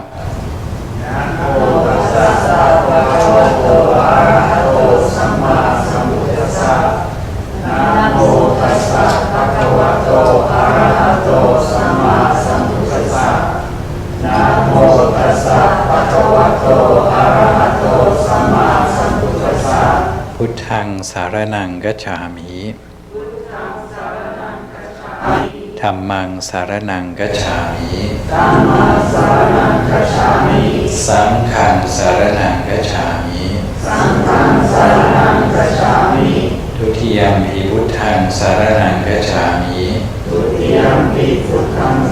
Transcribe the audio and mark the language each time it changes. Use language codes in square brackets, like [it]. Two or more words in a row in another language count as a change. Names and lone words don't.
[pi] Na mô tassa bhagavato arahato samma sambuddhassa. Na mô tassa bhagavato arahato samma sambuddhassa. Na mô tassa bhagavato arahato samma sambuddhassa. พุทธังสารนังกัจฉามิธัมมังสารนังกัจฉามิสังฆังสารนังกัจฉามิทุติยัมปิพุทธังสารนังกัจฉามิทุติยัมปิธั